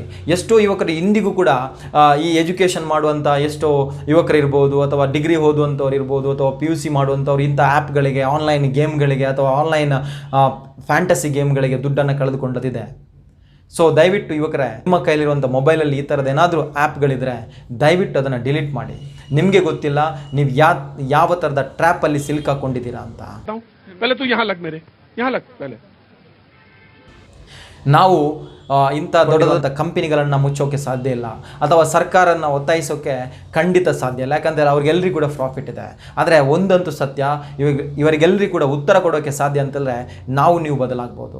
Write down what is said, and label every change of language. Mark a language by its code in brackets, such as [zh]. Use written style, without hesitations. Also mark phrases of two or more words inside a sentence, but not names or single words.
[kn] ಎಷ್ಟೋ ಯುವಕರು ಇಂದಿಗೂ ಕೂಡ ಈ ಎಜುಕೇಷನ್ ಮಾಡುವಂಥ ಎಷ್ಟೋ ಯುವಕರು ಇರ್ಬೋದು, ಅಥವಾ ಡಿಗ್ರಿ ಓದುವಂಥವ್ರು ಇರ್ಬೋದು, ಅಥವಾ PUC ಮಾಡುವಂಥವ್ರು ಇಂಥ ಆ್ಯಪ್ಗಳಿಗೆ, ಆನ್ಲೈನ್ ಗೇಮ್ಗಳಿಗೆ ಅಥವಾ [en] online fantasy [kn] ಗೇಮ್ಗಳಿಗೆ ದುಡ್ಡನ್ನು ಕಳೆದುಕೊಂಡದಿದೆ. ಸೊ ದಯವಿಟ್ಟು ಯುವಕರೇ, ನಿಮ್ಮ ಕೈಲಿರುವಂಥ ಮೊಬೈಲಲ್ಲಿ ಈ ಥರದ್ದು ಏನಾದರೂ ಆ್ಯಪ್ಗಳಿದ್ರೆ ದಯವಿಟ್ಟು ಅದನ್ನು ಡಿಲೀಟ್ ಮಾಡಿ. ನಿಮಗೆ ಗೊತ್ತಿಲ್ಲ ನೀವು ಯಾವ ಥರದ ಟ್ರ್ಯಾಪಲ್ಲಿ ಸಿಲುಕಾಕೊಂಡಿದ್ದೀರಾ ಅಂತ. [hi] पहले तू यहाँ लग, मेरे यहाँ लग पहले. [kn] ನಾವು ಇಂಥ ದೊಡ್ಡದಾದ ಕಂಪನಿಗಳನ್ನು ಮುಚ್ಚೋಕೆ ಸಾಧ್ಯ ಇಲ್ಲ, ಅಥವಾ ಸರ್ಕಾರನ ಒತ್ತಾಯಿಸೋಕೆ ಖಂಡಿತ ಸಾಧ್ಯ ಇಲ್ಲ. ಯಾಕಂದರೆ ಅವ್ರಿಗೆಲ್ಲರಿಗೂ ಕೂಡ ಪ್ರಾಫಿಟ್ ಇದೆ. ಆದರೆ ಒಂದಂತೂ ಸತ್ಯ, ಇವರಿಗೆಲ್ಲರಿಗೂ ಕೂಡ ಉತ್ತರ ಕೊಡೋಕ್ಕೆ ಸಾಧ್ಯ ಅಂತಂದರೆ ನೀವು ಬದಲಾಗ್ಬೋದು.